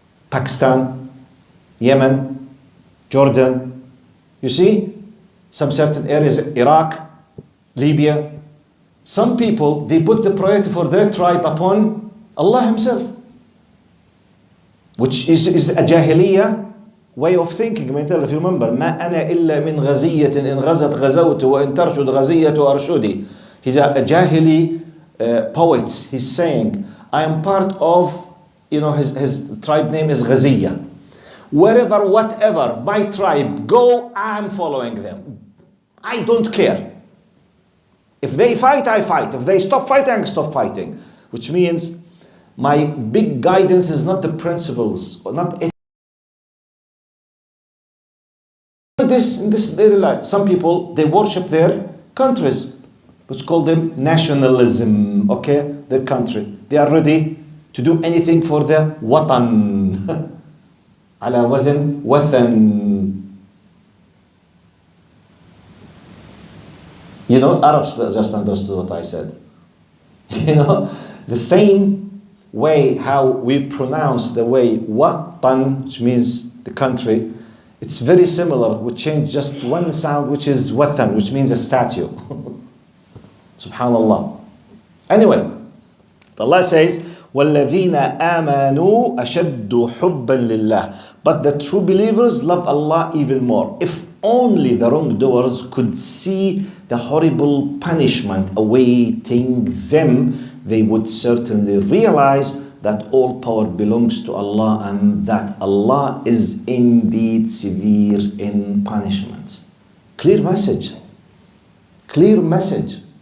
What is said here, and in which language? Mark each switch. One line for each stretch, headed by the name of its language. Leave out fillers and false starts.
English: Pakistan, Yemen, Jordan. You see, some certain areas, Iraq, Libya. Some people, they put the priority for their tribe upon Allah Himself, which is a jahiliyyah way of thinking. If you remember,
Arabic: ما أنا إلا من غزية إن غزت غزوت وإن ترشد غزية أرشدي.
English: He's a Jahili poet. He's saying, I am part of, his tribe name is Ghaziyah. Wherever, whatever, my tribe go, I'm following them. I don't care. If they fight, I fight. If they stop fighting, I stop fighting. Which means my big guidance is not the principles, or not in this daily life. Some people, they worship their countries. Let's call them nationalism, okay? Their country. They are ready to do anything for their watan.
Arabic: على وزن وثن.
English: Arabs just understood what I said. The same way how we pronounce the way watan, which means the country, it's very similar. We change just one sound, which is wathan, which means a statue. Subhanallah. Anyway, Allah says,
Arabic: وَالَّذِينَ آمَنُوا أَشَدُّ حُبًّا لِلَّهِ.
English: But the true believers love Allah even more. If only the wrongdoers could see the horrible punishment awaiting them, they would certainly realize that all power belongs to Allah and that Allah is indeed severe in punishment. Clear message. Clear message.